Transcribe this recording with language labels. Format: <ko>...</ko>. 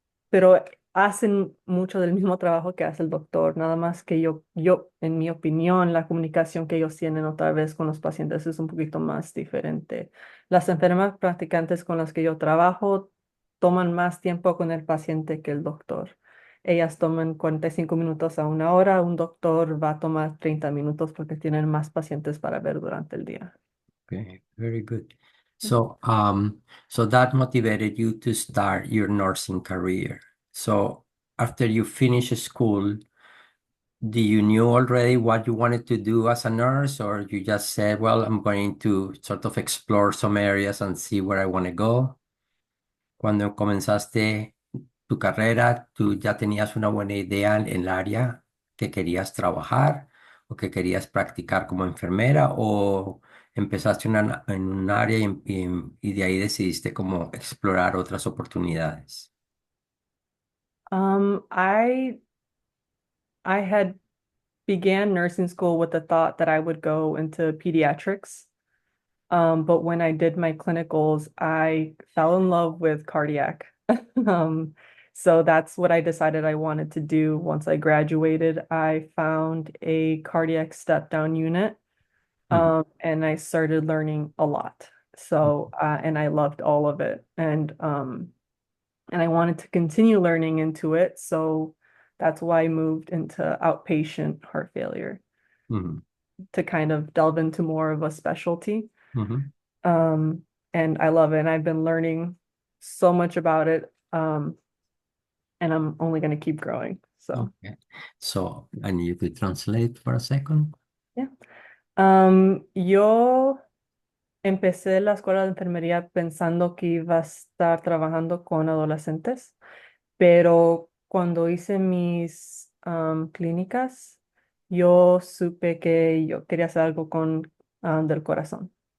<es>Pero hacen mucho del mismo trabajo que hace el doctor, nada más que en mi opinión, la comunicación que ellos tienen otra vez con los pacientes es un poquito más diferente. Las enfermeras practicantes con las que yo trabajo toman más tiempo con el paciente que el doctor. Ellas toman 45 minutos a 1 hora, un doctor va a tomar 30 minutos porque tienen más pacientes para ver durante el día.</es> <en>Okay, very good. So that motivated you to start your nursing career. So after you finish school, do you knew already what you wanted to do as a nurse, or you just said, well, I'm going to sort of explore some areas and see where I want to go?</en> <es>Cuando comenzaste tu carrera, ¿tú ya tenías una buena idea en el área que querías trabajar o que querías practicar como enfermera, o empezaste en un área y de ahí decidiste como explorar otras oportunidades?</es> <en>Um, I I had began nursing school with the thought that I would go into pediatrics. But when I did my clinicals, I fell in love with cardiac. Um, so that's what I decided I wanted to do once I graduated. I found a cardiac step down unit, Ujú, and I started learning a lot. So, and I loved all of it. And I wanted to continue learning into it. So that's why I moved into outpatient heart failure ujú, to kind of delve into more of a specialty. ujú. Um, and I love it. And I've been learning so much about it. And I'm only going to keep growing. So, Okay. So I need you to translate for a second. yeah.</en> <es>Yo empecé la escuela de enfermería pensando que iba a estar trabajando con adolescentes, pero cuando hice mis clínicas, yo supe que yo quería hacer algo con del corazón.</es>